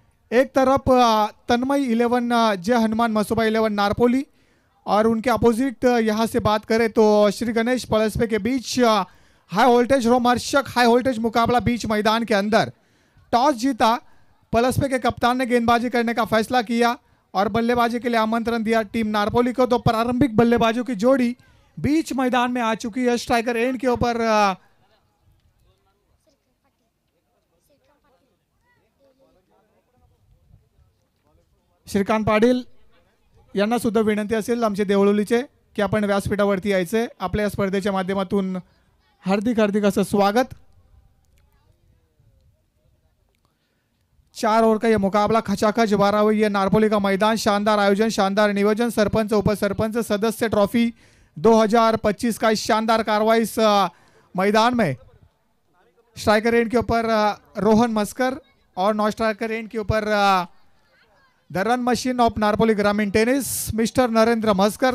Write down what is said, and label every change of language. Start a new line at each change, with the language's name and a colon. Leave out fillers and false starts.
Hindi: एक तरफ तन्मय 11 जय हनुमान मसोबा 11 नारपोली और उनके अपोजिट यहाँ से बात करें तो श्री गणेश पलस्पे के बीच हाई वोल्टेज रोमहर्षक हाई वोल्टेज मुकाबला बीच मैदान के अंदर. टॉस जीता पलस्पे के कप्तान ने गेंदबाजी करने का फैसला किया और बल्लेबाजी के लिए आमंत्रण दिया टीम नारपोली को. तो प्रारंभिक बल्लेबाजों की जोड़ी बीच मैदान में आ चुकी है. स्ट्राइकर एंड के ऊपर
Marathi: श्रीकांत पाटील यांना सुद्धा विनंती असेल आमचे देवळोलीचे की आपण व्यासपीठावरती यायचे. आपल्या या स्पर्धेच्या माध्यमातून हार्दिक हार्दिक असं स्वागत.
Hindi: 4 ओवर का ये मुकाबला खचाखच भरा हुआ ये नारपोली का मैदान. शानदार आयोजन, शानदार नियोजन, सरपंच उपसरपंच सदस्य ट्रॉफी 2025 का इस शानदार कार्रवाई इस मैदान में. स्ट्राइकर एंड के ऊपर रोहन मस्कर और नॉन स्ट्राइकर एंड के ऊपर the run machine of Narpoli ग्रामीण टेनिस मिस्टर नरेंद्र मस्कर.